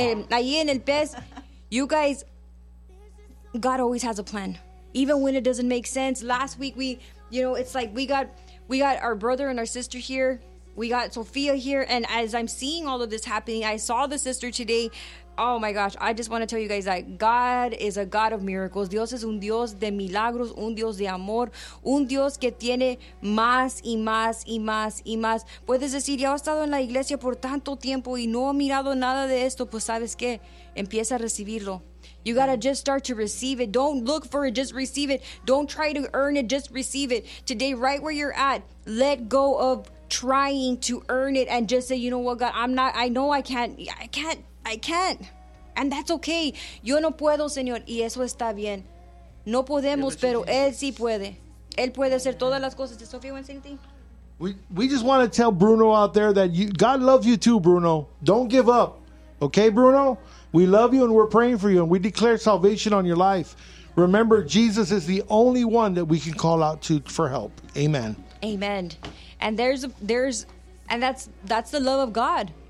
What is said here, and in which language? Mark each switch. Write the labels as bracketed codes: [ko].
[es] Ahí en el pez, [en] you guys, God always has a plan, even when it doesn't make sense. Last week, we, you know, it's like we got our brother and our sister here. We got Sophia here, and as I'm seeing all of this happening, I saw the sister today. Oh my gosh, I just want to tell you guys that God is a God of miracles. [es] Dios es un Dios de milagros, un Dios de amor, un Dios que tiene más y más y más y más. Puedes decir, ya he estado en la iglesia por tanto tiempo y no he mirado nada de esto, pues sabes qué, empieza a recibirlo. [en] You got to just start to receive it. Don't look for it. Just receive it. Don't try to earn it. Just receive it. Today, right where you're at, let go of trying to earn it and just say, you know what, God, I'm not, I know I can't. I can't. And that's okay. [es] Yo no puedo, Señor. Y eso está bien. No podemos, pero Él sí puede. Él puede hacer todas las cosas. [en] Does Sophia want to say anything? We just want to tell Bruno out there that you, God loves you too, Bruno. Don't give up. Okay, Bruno? We love you and we're praying for you, and we declare salvation on your life. Remember, Jesus is the only one that we can call out to for help. Amen. Amen. And that's the love of God.